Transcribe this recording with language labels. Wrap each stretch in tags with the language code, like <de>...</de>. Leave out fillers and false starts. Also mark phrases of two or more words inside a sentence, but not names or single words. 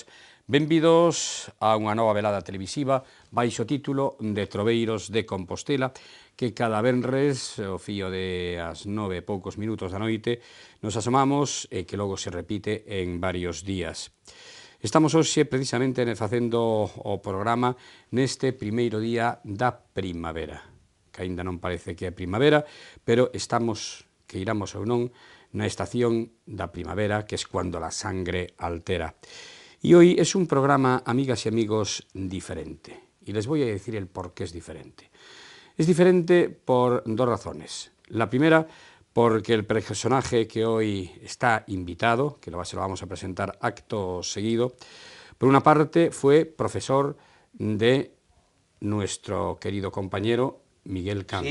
<gl>Benvidos a unha nova velada televisiva baixo título de Troveiros de Compostela, que cada venres, ao fío de as 9 e poucos minutos da noite, nos asomamos e que logo se repite en varios días. Estamos hoxe precisamente facendo o programa neste primeiro día da primavera, que aínda non parece que é primavera, pero estamos, que iramos ou non, na estación da primavera,</gl> <es>que es cuando la sangre altera. Y hoy es un programa, amigas y amigos, diferente. Y les voy a decir el por qué es diferente. Es diferente por dos razones. La primera, porque el personaje que hoy está invitado, que se lo vamos a presentar acto seguido, por una parte fue profesor de nuestro querido compañero Miguel Cancio.</es>